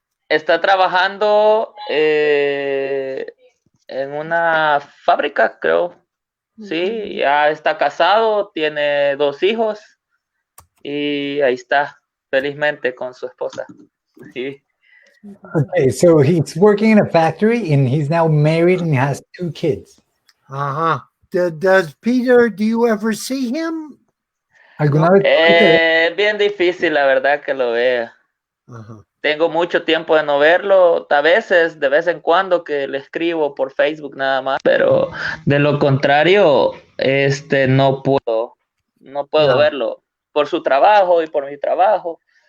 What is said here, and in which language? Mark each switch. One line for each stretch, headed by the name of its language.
Spanish: Está trabajando en una fábrica, creo. Sí, ya está casado, tiene 2 hijos y ahí está, felizmente con su esposa. Sí.
English: Okay, so he's working in a factory and he's now married and has 2 kids. Does Peter, do you ever see him?
Spanish: ¿Alguna vez? Bien difícil, la verdad, que lo vea. Tengo mucho tiempo de no verlo, a veces, de vez en cuando, que le escribo por Facebook nada más, pero de lo contrario, no puedo verlo por su trabajo y por mi trabajo.